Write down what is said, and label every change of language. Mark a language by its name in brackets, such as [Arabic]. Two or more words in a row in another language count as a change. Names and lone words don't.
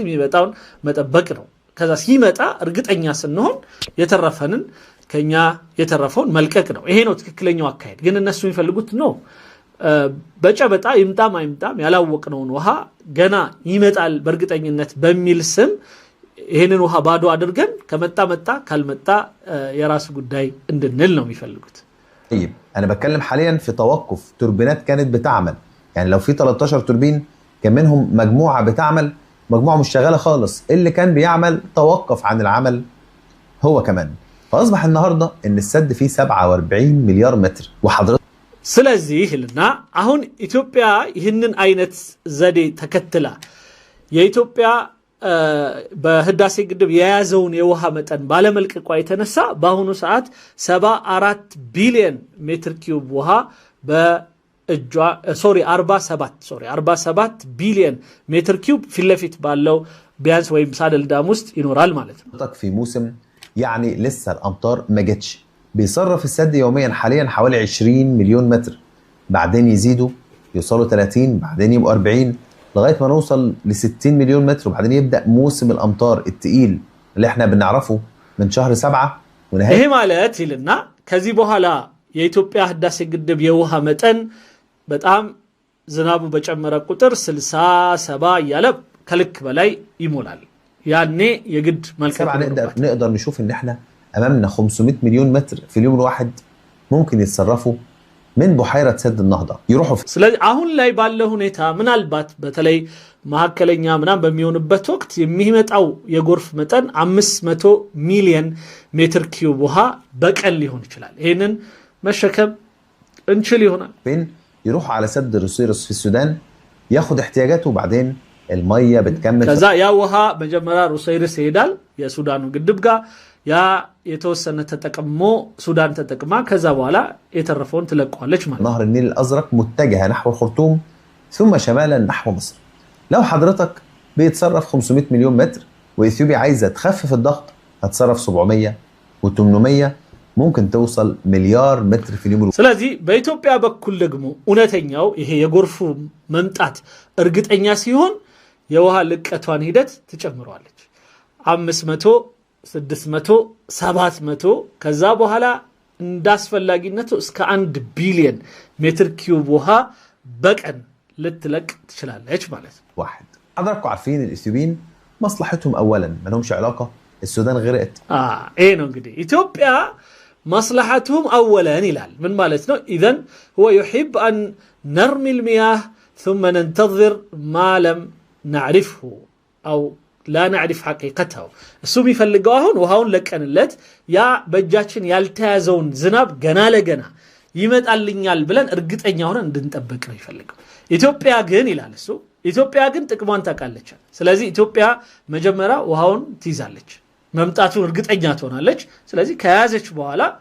[Amharic] የሚመጣውን መጠበቅ ነው ከዛ ሲመጣ እርግጠኛ ስንሆን የተረፈንን ከኛ የተረፈውን መልቀቅ ነው ይሄ ነው ትክክለኛው አካሄድ ግን እነሱ የሚፈልጉት ነው በጨበጣ ይምጣም አይምጣም ያላወቅነውን ውሃ ገና ይመጣል በእርግጠኝነት በሚል ስም ይሄንን ውሃ ባዶ አድርገን ከመጣ ካልመጣ የራስ ጉዳይ እንድንል ነው የሚፈልጉት [Arabic] طيب انا بتكلم حاليا في توقف توربينات كانت بتعمل يعني لو في 13 توربين كان منهم مجموعه بتعمل مجموعه مش شغاله خالص اللي كان بيعمل توقف عن العمل هو كمان فاصبح النهارده ان السد فيه 47 مليار متر وحضرتك [Amharic] ስለዚህ ልና አሁን ኢትዮጵያ ይህንን አይነት ዘዴ ተከትላ የኢትዮጵያ በህዳሴ ግድብ የያዘውን የውሃ መጠን ባለመልቀቋ የተነሳ በአሁኑ ሰዓት 74 ቢሊዮን ሜትር ኪዩብ ውሃ በእጇ 47 ቢሊዮን ሜትር ኪዩብ ፊትለፊት ባለው ቢያንስ ወይም [English] saddle dam [Amharic] ውስጥ ይኖራል ማለት ነው [Arabic] في موسم يعني لسه الامطار ما جتش بيصرف السد يوميا حاليا حوالي 20 مليون متر بعدين يزيدوا يوصلوا 30 بعدين يبقوا 40 لغايه ما نوصل ل 60 مليون متر وبعدين يبدا موسم الامطار الثقيل اللي احنا بنعرفه من شهر 7 ونهايه [Amharic] ይሄ ማለት ይልና ከዚህ በኋላ የኢትዮጵያ ህዳሴ ግድብ የውሃ መጠን በጣም ዝናቡ በጨመረ ቁጥር 60 70 እያለ ከልክ በላይ ይሞላል ያኔ የግድ መልከት [Arabic] نقدر نشوف ان احنا امامنا 500 مليون متر في اليوم الواحد ممكن يتصرفوا من بحيره سد النهضه يروحوا [Amharic] ስለዚህ አሁን ላይ ባለው ሁኔታ ምናልባት በተለይ ማከለኛ ምናም በሚሆንበት ወቅት የሚመጣው የጎርፍ መጠን 500 ሚሊዮን ሜትር ኪዩብ ውሃ በቀን ሊሆን ይችላል ይሄንን መሸከም እንችል ይሆናል [Arabic] فين يروحوا على سد روسيرس في السودان ياخد احتياجاته وبعدين الميه بتكمل [Amharic] ከዛ ያ ውሃ መጀመሪያ ሩሰይርስ ይሄዳል የሱዳኑ ግድብ ጋር ያ የተወሰነ ተጠቅሞ ሱዳን ተጠቅማ ከዛ በኋላ የተረፈውን ትለቀዋለች ማለት [Arabic] نهر النيل الازرق متجه نحو الخرطوم ثم شمالا نحو مصر لو حضرتك بيتصرف 500 مليون متر واثيوبيا عايزه تخفف الضغط هتصرف 700 و800 ممكن توصل مليار متر في اليوم [Amharic] ስለዚህ በኢትዮጵያ በኩል ደግሞ እውነተኛው ይሄ የጎርፉ መምጣት እርግጠኛ ሲሆን የውሃ ልቀቷን ሂደት ትጨምራለች 500 600 700 ከዛ በኋላ እንዳስፈላጊነቱ እስከ 1 ቢሊዮን ሜትር ኪዩብ ውሃ በቀን ልትለቅ ትችላለች ማለት ነው [Arabic] واحد حضراتكم عارفين الاثيوبيين مصلحتهم اولا ما لهمش علاقه السودان غرقت ايه [Amharic] ነው እንግዲህ ኢትዮጵያ [Arabic] مصلحتهم اولا [Amharic] ይላል ምን ማለት ነው [Arabic] اذا هو يحب ان نرمي المياه ثم ننتظر ما لم نعرفه او لا نعرف حقيقته [Amharic] እሱም ይፈልገው አሁን ውሃውን ለቀንለት ያ በእጃችን ያልተያዘውን ዝናብ ገና ለገና ይመጣልኛል ብለን እርግጠኛ ሆነን እንድንጠብቅ ነው ይፈልገው ኢትዮጵያ ግን ይላል እሱ ኢትዮጵያ ግን ጥቅሟን ታውቃለች ስለዚህ ኢትዮጵያ መጀመሪያ ውሃውን ትይዛለች መምጣቱን እርግጠኛ ትሆናለች ስለዚህ ከያዘች በኋላ